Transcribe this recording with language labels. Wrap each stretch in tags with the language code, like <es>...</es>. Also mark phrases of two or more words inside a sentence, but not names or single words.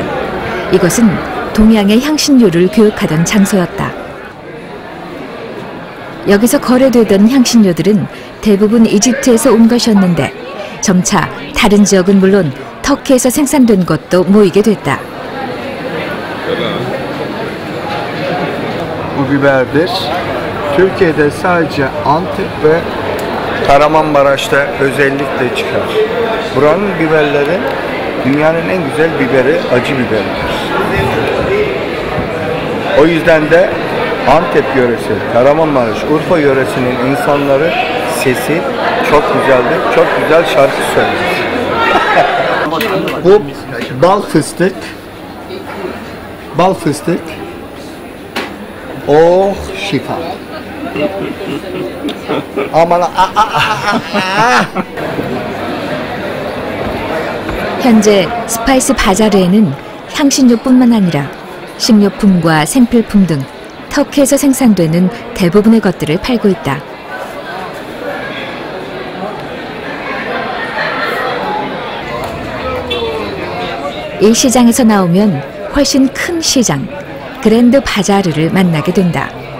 <ko>이곳은 동양의 향신료를 교육하던 장소였다. 여기서 거래되던 향신료들은 대부분 이집트에서 온 것이었는데 점차 다른 지역은 물론 터키에서 생산된 것도 모이게 됐다.</ko> <tr>Bu biberdir. Türkiye'de sadece Antep ve Kahramanmaraş'ta özellikle çıkar. Buranın biberleri dünyanın en güzel biberi, acı biberidir. O yüzden de Antep yöresi, Kahramanmaraş, Urfa yöresinin insanları sesi çok güzeldir. Çok güzel şarkı söyler. Bu bal fıstık. Bal fıstık. Oh şifa. Aman</tr> <ko>현재 스파이스 바자르에는 향신료뿐만 아니라 식료품과 생필품 등 터키에서 생산되는 대부분의 것들을 팔고 있다. 이 시장에서 나오면 훨씬 큰 시장, 그랜드 바자르를 만나게 된다.</ko>